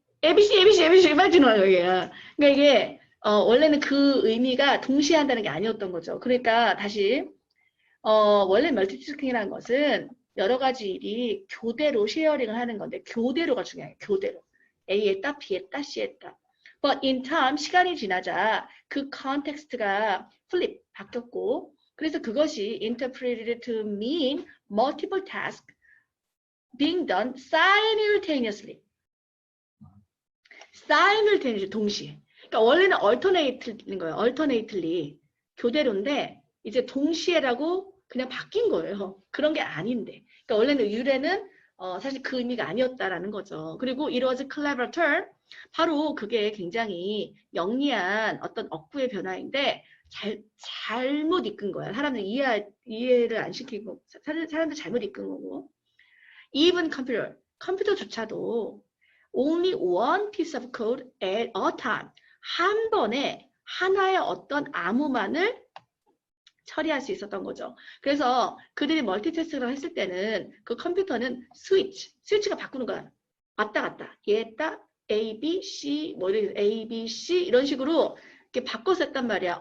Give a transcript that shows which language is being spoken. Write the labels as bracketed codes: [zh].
[ko] ABC 막 지나가는 거예요. 그러니까 이게 원래는 그 의미가 동시에 한다는 게 아니었던 거죠. 그러니까 다시 원래 멀티태스킹이라는 것은 여러 가지 일이 교대로 쉐어링을 하는 건데 교대로가 중요해요. 교대로. A에 했다, B에 했다, C에 했다. [en] But in time, [ko] 시간이 지나자 그 컨텍스트가 [en] flip, [ko] 바뀌었고 그래서 그것이 [en] interpreted to mean multiple tasks being done simultaneously. [ko] simultaneously, 동시에. 그러니까 원래는 alternate인 거예요. [en] alternately. [ko] 교대로인데 이제 동시에라고 그냥 바뀐 거예요. 그런 게 아닌데. 그러니까 원래는 유래는 사실 그 의미가 아니었다라는 거죠. 그리고 [en] it was a clever turn. [ko] 바로 그게 굉장히 영리한 어떤 억구의 변화인데 잘못 이끈 거야. 사람들 이해를 안 시키고 사람들 잘못 이끈 거고. [en] Even [ko] 컴퓨터조차도 [en] only one piece of code at a time. [ko] 한 번에 하나의 어떤 암호만을 처리할 수 있었던 거죠. 그래서 그들이 멀티태스크를 했을 때는 그 컴퓨터는 스위치가 바꾸는 거야. 왔다 갔다. 얘 했다. A, B, C, 뭐 이런 A, B, C 이런 식으로 이렇게 바꿔서 했단 말이야.